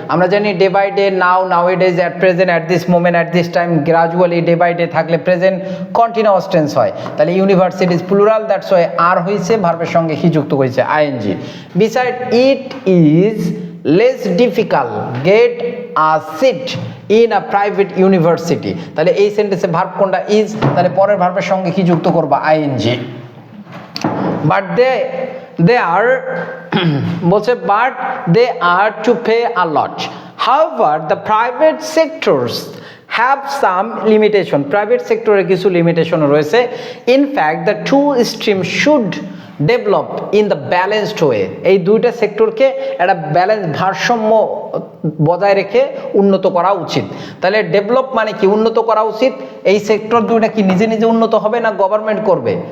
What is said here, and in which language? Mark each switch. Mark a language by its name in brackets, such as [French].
[Bangla] আমরা জানি [English] day by day, nowadays, at present, at this moment, at this time, [Bangla] gradually, day by day থাকলে present continuous tense হয়, তাহলে universities plural, that's why আর হয়েছে, ভার্বের সঙ্গে কি যুক্ত হয়েছে? ING. [English] beside it is less difficult get a seat in a private university, [Bangla] তাহলে এই সেন্টেন্সে ভার্ব কোনটা? ইজ, তাহলে পরের ভার্বের সঙ্গে কি যুক্ত করবা? আইএনজি। [English] but they are বলছে but they are to pay a lot, however the private sectors have some limitation, [Bangla] private সেক্টরে কিছু লিমিটেশন রয়েছে। [English] in fact the two streams should develop in the balanced way, [Bangla] এই দুইটা সেক্টরকে একটা balance, ভারসাম্য বজায় রেখে উন্নত করা উচিত। তাহলে ডেভেলপ মানে কি? উন্নত করা উচিত। এই সেক্টর দুইটা কি নিজে নিজে উন্নত হবে না গভর্নমেন্ট করবে?